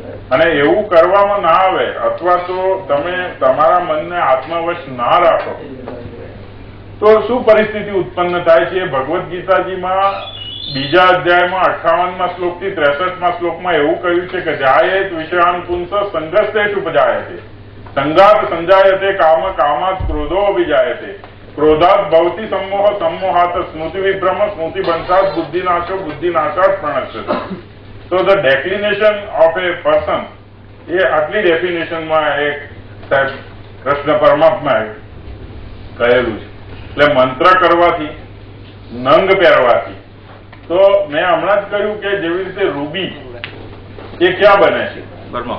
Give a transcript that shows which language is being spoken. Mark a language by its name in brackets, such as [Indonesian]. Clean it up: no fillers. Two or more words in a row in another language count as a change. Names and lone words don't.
[Gujarati] અને એવું કરવામાં ના આવે અથવા તો તમે તમારા મનને આત્મવશ ના રાખો તો શું પરિસ્થિતિ ઉત્પન્ન થાય છે? ભગવદ્ ગીતાજીમાં બીજા અધ્યાયમાં 58મા શ્લોકથી 63મા શ્લોકમાં એવું કહ્યું છે કે [Sanskrit] જાયેત વિષયાન પુંસ સંઘર્ષેષુ ઉપજાયતે સંઘાત સંજાયતે કામ કામાત ક્રોધો અભિજાયતે ક્રોધાત ભવતિ सम्मोह सम्मोहात स्मृति विभ्रम स्मृति बंशात बुद्धिनाशो बुद्धिनाशात प्रणश्यते. [English] So the declination of a person [Gujarati] એ આટલી ડેફિનેશનમાં એક સાહેબ કૃષ્ણ પરમાત્માએ કહેલું છે. એટલે મંત્ર કરવાથી નંગ પહેરવાથી તો મેં હમણાં જ કહ્યું કે જેવી રીતે રૂબી એ ક્યાં બને છે? બર્મા.